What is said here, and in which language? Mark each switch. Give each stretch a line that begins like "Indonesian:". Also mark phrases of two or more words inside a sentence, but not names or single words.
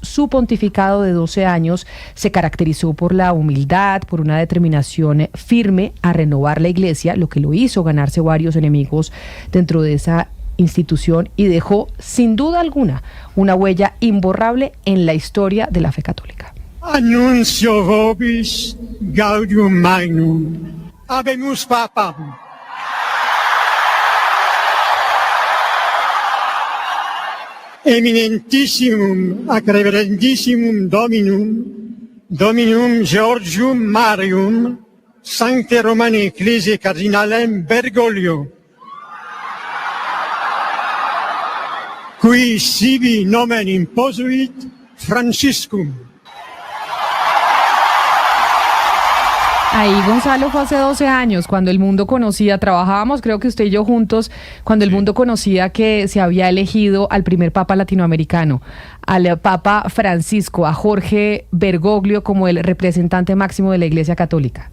Spanish: Su pontificado de 12 años se caracterizó por la humildad, por una determinación firme a renovar la Iglesia, lo que lo hizo ganarse varios enemigos dentro de esa institución, y dejó, sin duda alguna, una huella imborrable en la historia de la fe católica.
Latin: Annuncio vobis gaudium magnum. Habemus Papam. Eminentissimum ac reverendissimum Dominum Georgium Marium, Sancte Romani Ecclesiae Cardinalem Bergoglio, qui sibi nomen imposuit Franciscum.
Spanish: Ahí Gonzalo fue hace 12 años, cuando el mundo conocía, trabajábamos creo que usted y yo juntos, cuando el mundo conocía que se había elegido al primer papa latinoamericano, al Papa Francisco, a Jorge Bergoglio como el representante máximo de la Iglesia Católica.